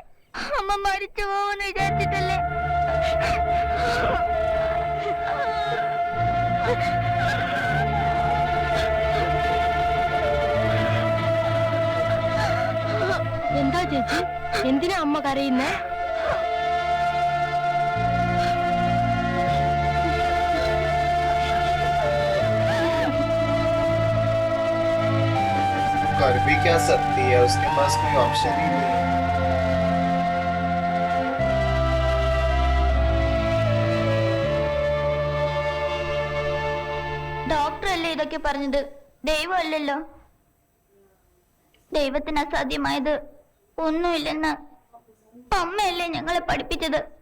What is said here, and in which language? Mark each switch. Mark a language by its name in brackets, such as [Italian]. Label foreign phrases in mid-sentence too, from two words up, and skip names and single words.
[Malayalam] അമ്മ മരിച്ചു പോവെന്ന് വിചാരിച്ചിട്ടല്ലേ? എന്താ ചേച്ചി, എന്തിനാ അമ്മ കരയുന്നേ? [Hindi] कर भी क्या सकती है, उसके पास कोई ऑप्शन ही नहीं है। [Malayalam] ഡോക്ടർ അല്ലേ ഇതൊക്കെ പറഞ്ഞത്, ദൈവമല്ലല്ലോ. ദൈവത്തിന് അസാധ്യമായത് ഒന്നുമില്ലെന്ന് അമ്മയല്ലേ ഞങ്ങളെ പഠിപ്പിച്ചത്.